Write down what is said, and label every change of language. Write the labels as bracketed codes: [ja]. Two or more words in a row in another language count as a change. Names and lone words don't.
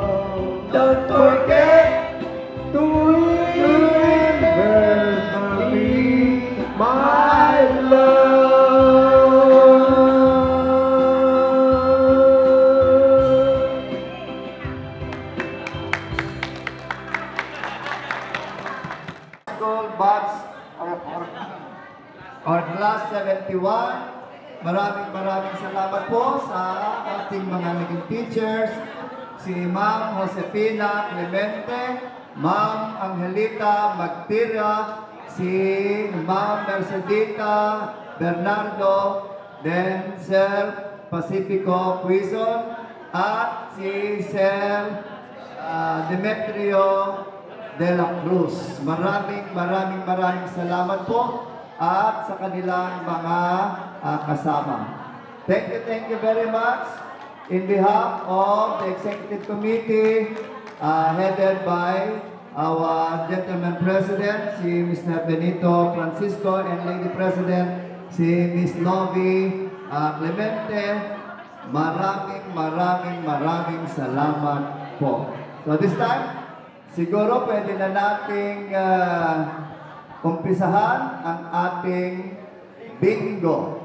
[en] Don't forget to remember me, my love. School batch or class 71, [tl] maraming salamat po sa ating mga naging teachers, si Ma'am Josefina Clemente, Ma'am Angelita Magtira, si Ma'am Mercedita Bernardo, then Sir Pacifico Quizon, at si Sir Demetrio de la Cruz. Maraming salamat po at sa kanilang mga kasama. [en] Thank you very much. In behalf of the Executive Committee headed by our Gentleman President, si Mr. Benito Francisco, and Lady President, [tl] si Ms. Novi Clemente, maraming salamat po. [en] So this time, [tl] siguro pwede na nating umpisahan ang ating bingo.